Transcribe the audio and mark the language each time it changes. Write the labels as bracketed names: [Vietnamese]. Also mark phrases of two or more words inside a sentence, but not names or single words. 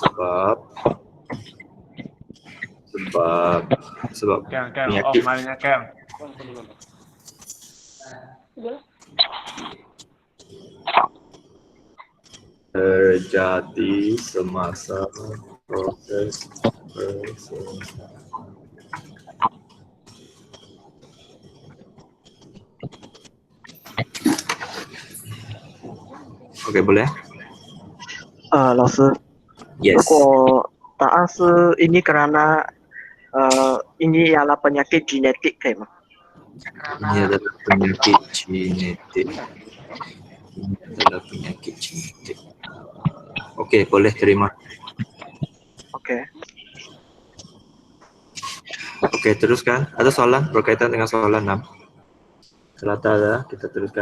[Malay] Sebab penyakit terjadi semasa proses persalinan. Okey, boleh? [Chinese] 老师， [English] Yes. [Chinese] 如果答案是 [Malay] ini karena ini ialah penyakit genetik [Chinese] 可以吗？ [Malay] Ini adalah penyakit genetik. Ini adalah penyakit genetik. Okey, boleh terima. Oke. Okey, teruskan. Ada soalan berkaitan dengan soalan 6? Kalau tak ada, kita teruskan.